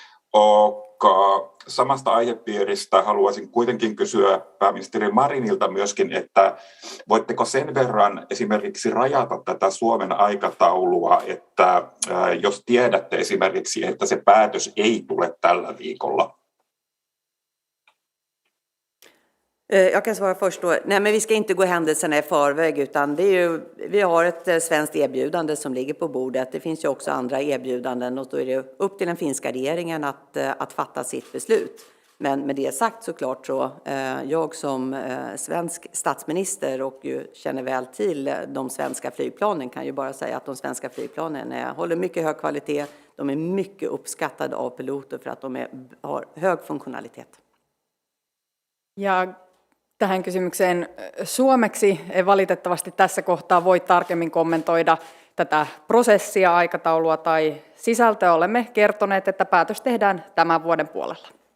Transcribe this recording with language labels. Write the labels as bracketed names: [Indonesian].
[Finnish] Och samasta aihepiiristä haluaisin kuitenkin kysyä pääministeri Marinilta myöskin, että voitteko sen verran esimerkiksi rajata tätä Suomen aikataulua, että jos tiedätte esimerkiksi, että se päätös ei tule tällä viikolla? [Swedish] Jag kan svara först då. Nej, men vi ska inte gå händelserna i förväg, utan vi har ett svenskt erbjudande som ligger på bordet. Det finns ju också andra erbjudanden och då är det upp till den finska regeringen att fatta sitt beslut. Men med det sagt såklart så, jag som svensk statsminister och ju känner väl till de svenska flygplanen kan ju bara säga att de svenska flygplanen håller mycket hög kvalitet. De är mycket uppskattade av piloter för att de har hög funktionalitet. [Finnish] Ja tähän kysymykseen suomeksi en valitettavasti tässä kohtaa voi tarkemmin kommentoida tätä prosessia, aikataulua tai sisältöä. Olemme kertoneet, että päätös tehdään tämän vuoden puolella.